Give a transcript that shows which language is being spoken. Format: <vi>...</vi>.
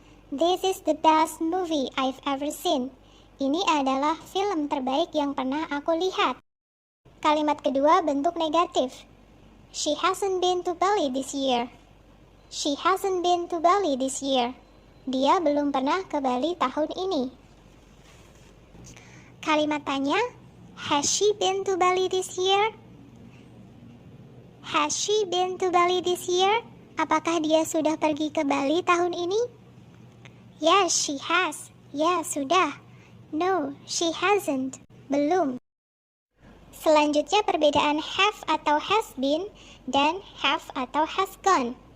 <en>This is the best movie I've ever seen.</en> <id>Ini adalah film terbaik yang pernah aku lihat. Kalimat kedua bentuk negatif.</id> <en>She hasn't been to Bali this year. She hasn't been to Bali this year.</en> <id>Dia belum pernah ke Bali tahun ini. Kalimat tanya,</id> <en>has she been to Bali this year? Has she been to Bali this year?</en> <id>Apakah dia sudah pergi ke Bali tahun ini?</id> <en>Yes, she has.</en> <id>Ya, sudah.</id> <en>No, she hasn't.</en> <id>Belum. Selanjutnya perbedaan have atau has been dan have atau has gone.</id>